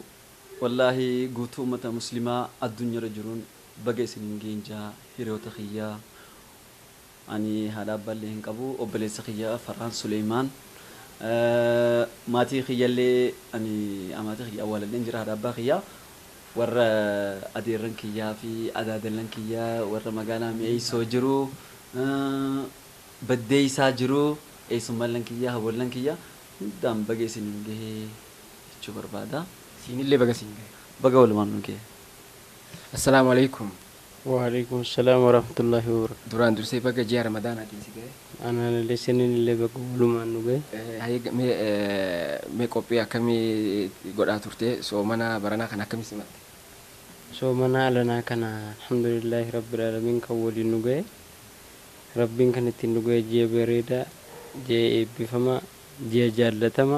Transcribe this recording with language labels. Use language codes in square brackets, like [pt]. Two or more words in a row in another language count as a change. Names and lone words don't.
[om] Wallaahi guutuu uummata muslimaa addunyaarra jiruun baga isiniin geenjaa hiriyoota kiyyaa ani haadha abbaallee hin qabu obboleessa kiyyaa Farhaan Suleymaan maatii kiyyaallee ani amaatii kiyyaa awwaalallee jira haadha abbaa kiyyaa warra adeerran kiyyaa fi adaadallan kiyyaa warra magaalaa mi'eessoo jiru baddeessaa jiru eessummallan kiyyaa hawwallan kiyyaa hundaan baga isiniin gahee jechuu barbaada. Siinillee baga siin gahe. Baga walumaan nu gahe. [ar] السلام عليكم. وعليكم السلام ورحمة الله وبركاته. [om] Duraan dursee baga ji'a Ramadaanaatiin si gahe. Anaan illee sinillee baga walumaan nu gahe. Mee qophii akkamii godhaa turte soomana baranaa kana akkamii simatte? Soomana alanaa kana [ar] الحمد لله رب العالمين [om] kan waliin nu gahe. Rabbiin kan ittiin nu gahe ji'a bareedaa, ji'a eebbifamaa, ji'a jaallatama.